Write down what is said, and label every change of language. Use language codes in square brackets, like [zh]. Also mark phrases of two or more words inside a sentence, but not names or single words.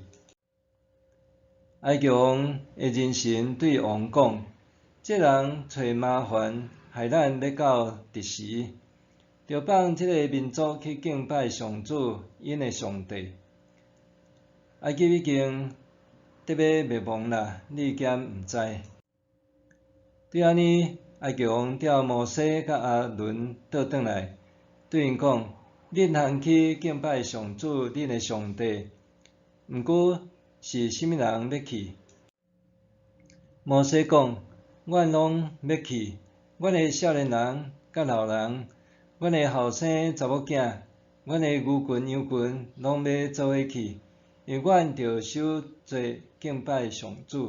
[nan] 埃及王的人臣对王讲：“这人找麻烦，害咱要到直时，就放这个民族去敬拜上主，因的上帝。埃及已经得要灭亡啦，你兼毋知。” 对安尼，埃及王调摩西甲阿伦倒转来，对因讲：“恁通去敬拜上主，恁的上帝。毋过是甚物人要去？” 摩西讲：“阮拢要去，阮的少年人甲老人，阮的后生查某囝，阮的牛群羊群，拢要做伙去，因为阮着守节敬拜上主。”